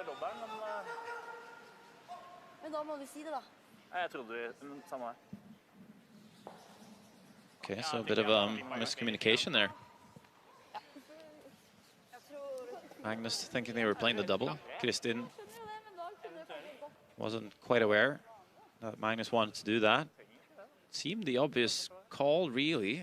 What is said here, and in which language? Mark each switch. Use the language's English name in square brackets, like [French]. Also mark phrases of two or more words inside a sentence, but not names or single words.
[Norwegian] Men da må vi si det, da. Jeg trodde samme her. [English] Okay, so a bit of miscommunication there. Magnus thinking they were playing the double. Kristin wasn't quite aware that Magnus wanted to do that. Seemed the obvious call, really.